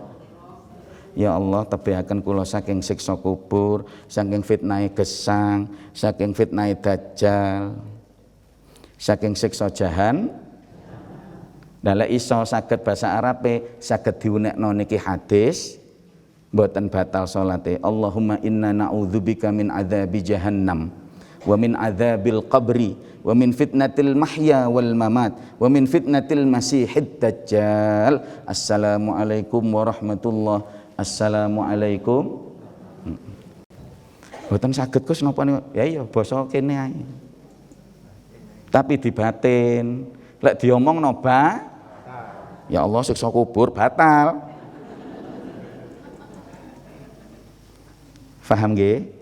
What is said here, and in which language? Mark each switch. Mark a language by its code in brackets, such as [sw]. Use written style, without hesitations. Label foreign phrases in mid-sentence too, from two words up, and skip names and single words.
[jv] Ya Allah, tebihaken kula saking siksa kubur, saking fitnah gesang, saking fitnah dajjal, saking siksa jahan. Lah lek iso saged basa Arabe, saged diunekno niki hadis, mboten batal salate. [ar] اللهم إنا نعوذ بك من عذاب جهنم ومن عذاب القبر ومن فتنة المحيا والممات ومن فتنة المسيح الدجال. السلام عليكم ورحمة الله. Assalamualaikum. [jv] Mboten saged Gus napa niku? Ya iya basa kene ae. Tapi dibatin, lek diomong noba, ya Allah siksa kubur batal. Paham nggih?